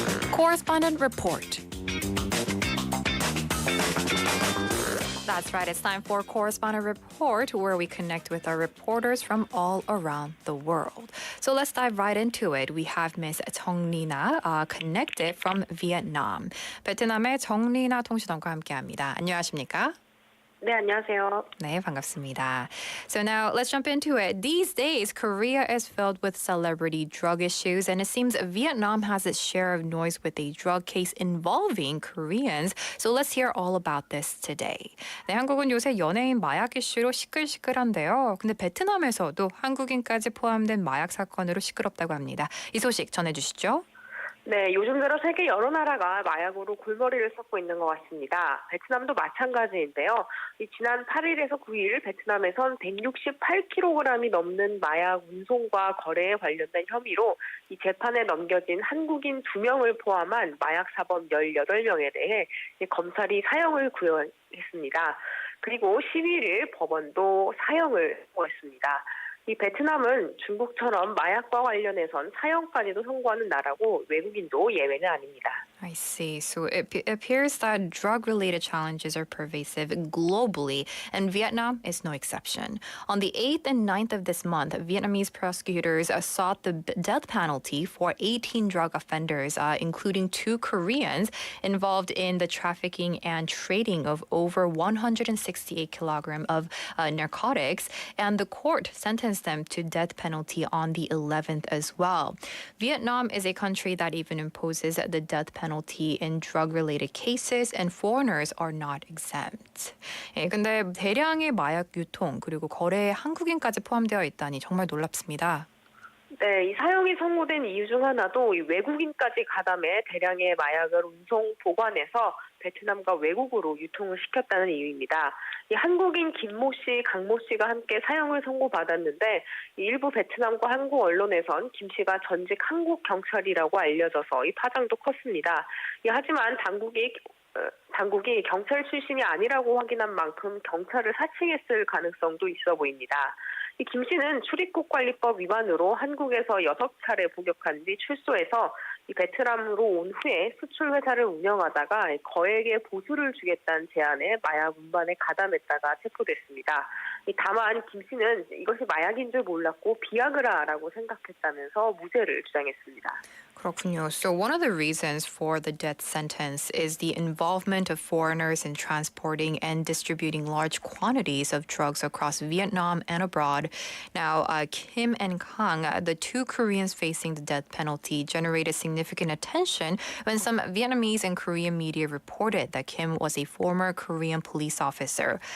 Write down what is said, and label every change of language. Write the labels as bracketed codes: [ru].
[en] Correspondent Report. That's right, it's time for Correspondent Report, where we connect with our reporters from all around the world. So let's dive right into it. We have Ms. 정리나 connected from Vietnam. [ko] 베트남의 정리나 통신원과 함께합니다. 안녕하십니까? 네, 안녕하세요. 네, 반갑습니다. [en] So now let's jump into it. These days, Korea is filled with celebrity drug issues, and it seems Vietnam has its share of noise with a drug case involving Koreans. So let's hear all about this today. [ko] 네, 한국은 요새 연예인 마약 이슈로 시끌시끌한데요. 근데 베트남에서도 한국인까지 포함된 마약 사건으로 시끄럽다고 합니다. 이 소식 전해주시죠. 네, 요즘 들어 세계 여러 나라가 마약으로 골머리를 썩고 있는 것 같습니다. 베트남도 마찬가지인데요. 지난 8일에서 9일 베트남에선 168kg이 넘는 마약 운송과 거래에 관련된 혐의로 이 재판에 넘겨진 한국인 2명을 포함한 마약 사범 18명에 대해 검찰이 사형을 구형했습니다. 그리고 11일 법원도 사형을 선고했습니다. 이 베트남은 중국처럼 마약과 관련해선 사형까지도 선고하는 나라고 외국인도 예외는 아닙니다. [en] I see. So it appears that drug-related challenges are pervasive globally, and Vietnam is no exception. On the 8th and 9th of this month, Vietnamese prosecutors sought the death penalty for 18 drug offenders, including 2 Koreans involved in the trafficking and trading of over 168 kilograms of narcotics, and the court sentenced them to death penalty on the 11th as well. Vietnam is a country that even imposes the death penalty in drug-related cases, and foreigners are not exempt. [ko] 예, 근데 대량의 마약 유통 그리고 거래에 한국인까지 포함되어 있다니 정말 놀랍습니다. 네, 이 사형이 선고된 이유 중 하나도 이 외국인까지 가담해 대량의 마약을 운송, 보관해서 베트남과 외국으로 유통을 시켰다는 이유입니다. 이 한국인 김모 씨, 강모 씨가 함께 사형을 선고받았는데 일부 베트남과 한국 언론에선 김 씨가 전직 한국 경찰이라고 알려져서 이 파장도 컸습니다. 하지만 당국이 경찰 출신이 아니라고 확인한 만큼 경찰을 사칭했을 가능성도 있어 보입니다. 김 씨는 출입국관리법 위반으로 한국에서 6차례 복역한 뒤 출소해서 베트남으로 온 후에 수출 회사를 운영하다가 거액의 보수를 주겠다는 제안에 마약 운반에 가담했다가 체포됐습니다. 다만 김 씨는 이것이 마약인 줄 몰랐고 비아그라라고 생각했다면서 무죄를 주장했습니다. 그렇군요. [en] So one of the reasons for the death sentence is the involvement of foreigners in transporting and distributing large quantities of drugs across Vietnam and abroad. Now, Kim and Kang, the 2 Koreans facing the death penalty, generated significant attention when some Vietnamese and Korean media reported that Kim was a former Korean police officer.